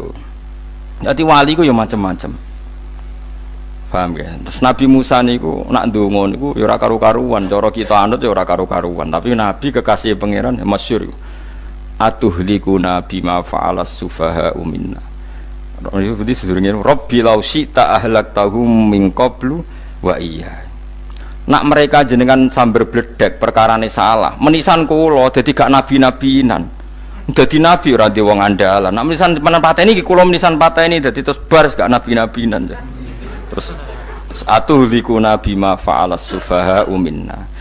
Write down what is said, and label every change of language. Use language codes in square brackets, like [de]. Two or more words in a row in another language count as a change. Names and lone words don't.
[jv] Dadi wali ku ya macam-macam. Paham ya? Terus Nabi Musa niku nak ndonga niku ya ora karu-karuan, cara kita anut ya ora karu-karuan, tapi Nabi kekasih pangeran ya masyhur. [ar] أتهلكنا بما فعل السفهاء منا. [jv] Itu sedurunge [ar] رب لو شئت أهلكتهم من قبل وإياي. [jv] Nak mereka jenengan sambar bledek perkarane salah. Menisan kula dadi gak nabi-nabinan. Dadi nabi ora di wong andalan. Nak menisan pateni iki kula menisan pateni dadi terus bar gak nabi-nabinan. [ar] Terus أتهلكنا بما فعل السفهاء منا.